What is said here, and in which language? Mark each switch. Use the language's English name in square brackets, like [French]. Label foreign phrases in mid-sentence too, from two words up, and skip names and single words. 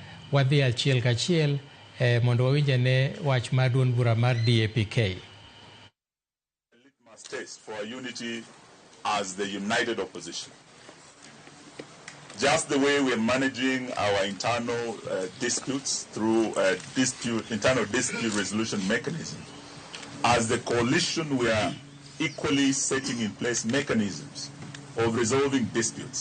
[Luo (Kenya and Tanzania)] wadhi achiel kachiel mondo wawinjane wach mar duond bura mar DAPK. [English] Litmus test for our unity as the united opposition. Just the way we're managing our internal disputes through internal dispute resolution mechanism, as the coalition we are equally setting in place mechanisms of resolving disputes.